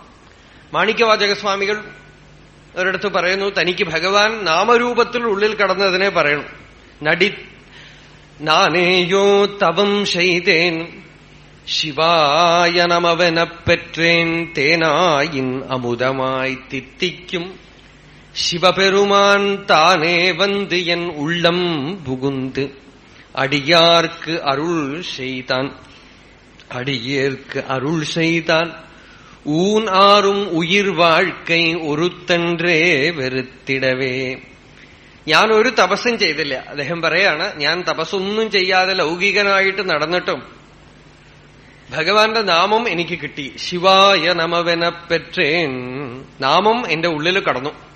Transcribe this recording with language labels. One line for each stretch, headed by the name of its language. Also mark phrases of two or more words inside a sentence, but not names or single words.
Malayalam: മാണിക്യവാചകസ്വാമികൾ ഒരിടത്ത് പറയുന്നു, തനിക്ക് ഭഗവാൻ നാമരൂപത്തിൽ ഉള്ളിൽ കടന്നതിനെ പറയണം.
Tamil: நானேயோ தவம் செய்தேன் சிவாய நமவெனப்பெற்றேன் தேனாயின் அமுதமாய் தித்திக்கும் சிவபெருமான் தானே வந்து என் உள்ளம் புகுந்து அடியார்க்கு அருள் செய்தான் அடியேற்கு அருள் செய்தான் ஊன் ஆறும் உயிர் வாழ்க்கை ஒறுத்தன்றே வெறுத்திடவே.
Malayalam: ഞാൻ ഒരു തപസ്സും ചെയ്തില്ല. അദ്ദേഹം പറയാണ്, ഞാൻ തപസ്സൊന്നും ചെയ്യാതെ ലൗകികനായിട്ട് നടന്നിട്ടും ഭഗവാന്റെ നാമം എനിക്ക് കിട്ടി.
Tamil: சிவாய நமவெனப்பெற்றேன்.
Malayalam: നാമം എന്റെ ഉള്ളിൽ കടന്നു.